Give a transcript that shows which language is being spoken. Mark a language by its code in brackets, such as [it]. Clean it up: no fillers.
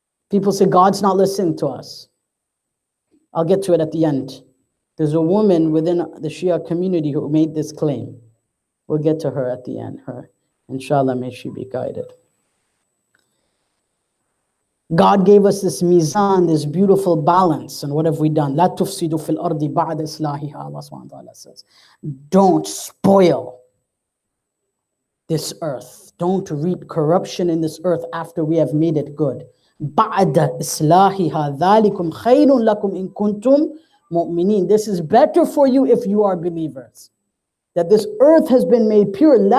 [en] People say God's not listening to us. I'll get to it at the end. There's a woman within the Shia community who made this claim. We'll get to her at the end. Her, inshallah, may she be guided. God gave us this mizan, this beautiful balance. And what have we done? [ar] لا تفسدوا في الأرض بعد إصلاحها. [en] Allah subhanahu wa ta'ala says, don't spoil this earth. Don't reap corruption in this earth after we have made it good. [ar] بعد إصلاحها ذلكم خير لكم إن كنتم مؤمنين. [en] This is better for you if you are believers. That this earth has been made pure.